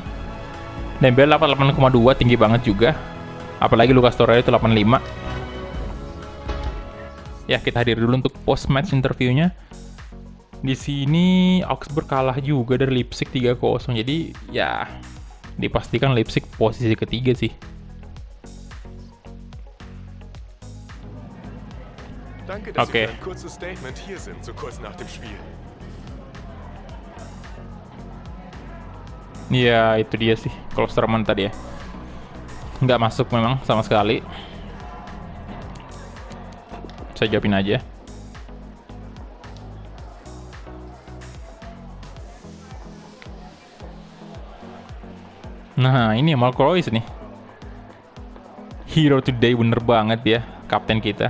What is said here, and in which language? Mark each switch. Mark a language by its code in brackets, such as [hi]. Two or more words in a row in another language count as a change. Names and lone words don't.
[id] Dembele 8,2, tinggi banget juga. Apalagi Lucas Torreira itu 85. Ya, kita hadir dulu untuk [en] post match interviewnya. [id] Di sini Augsburg kalah juga dari Leipzig 3-0. Jadi ya dipastikan Leipzig posisi ketiga sih. [de] Danke, dass Okay. Sie für ein kurzes Statement hier sind, so kurz nach dem Spiel. [id] Ya itu dia sih Klosterman tadi ya, nggak masuk memang sama sekali. Saya jawabin aja. Nah ini Marco Reus nih, [en] hero today, [id] bener banget ya kapten kita.